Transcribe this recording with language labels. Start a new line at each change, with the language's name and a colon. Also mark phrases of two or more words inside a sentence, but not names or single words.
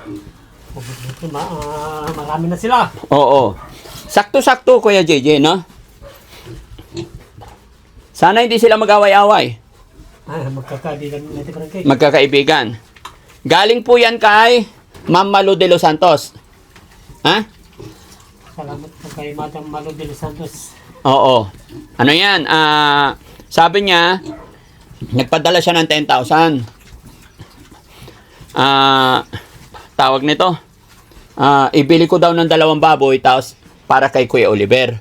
Filipino: Marami na sila. Oo. Sakto-sakto, Kuya JJ, no? Sana hindi sila mag-away-away. Magkakaibigan Daddy Frankie. Magkakaibigan. Galing po yan kay Ma'am Malu de los Santos. Ha? Salamat po kay Madam Malo de los Santos. Oo. Ano yan? Sabi niya, nagpadala siya ng 10,000. Tawag nito. Ibili ko daw ng 2 baboy tapos para kay Kuya Oliver.